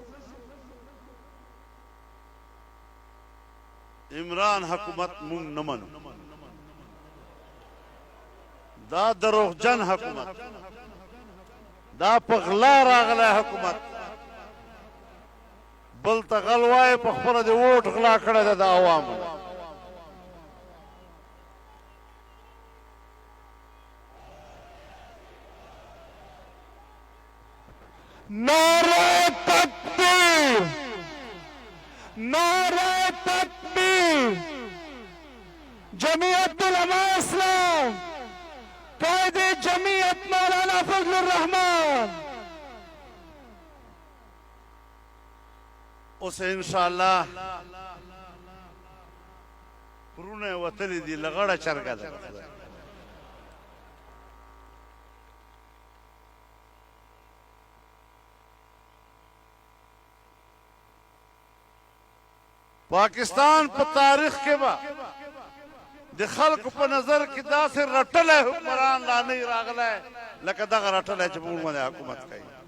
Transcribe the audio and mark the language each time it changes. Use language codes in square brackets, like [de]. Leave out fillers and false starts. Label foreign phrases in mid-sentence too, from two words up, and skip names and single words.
[ps] عمران حکومت مونږ نه منو، دا دروغجن حکومت، دا په غلا راغلی حکومت، بل ته غل وایي په خپله د ووټ غلا کړی ده د عوامو. [ur] نعرہ تکبیر، نعرہ تکبیر، جمعیت علماء اسلام، قائد جمعیت مولانا فضل الرحمان. [ps] اسے انشاءاللہ پرونه وتلی دی لغړه چرګه ده. پاکستان په تاریخ کې به د خلکو په نظر کې داسې رټلی حکمران لا نه وي راغلی لکه دغه رټلی چې په موږ باندې حکومت کوي.